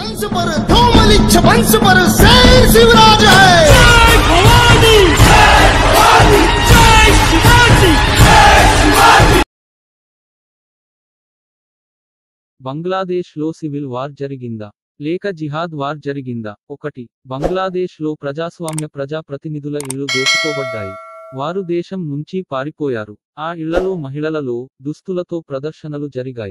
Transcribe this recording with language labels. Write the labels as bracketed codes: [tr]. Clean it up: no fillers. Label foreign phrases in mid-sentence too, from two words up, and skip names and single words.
[hi] पर धूमलिच्छ वंश पर शेर शिवराज है। जय भवानी, जय भवानी, जय शिवाजी, जय शिवाजी। [te] బంగ్లాదేశ్ లో సివిల్ వార్ జరిగిందా లేక జిహాద్ వార్ జరిగిందా? 1. బంగ్లాదేశ్ లో ప్రజాస్వామ్య ప్రజా ప్రతినిధుల ఇళ్లు దోచుకోబడ్డాయి. వారు దేశం నుంచి పారిపోయారు. ఆ ఇళ్లలో మహిళలలో దుస్తులతో ప్రదర్శనలు జరిగాయి.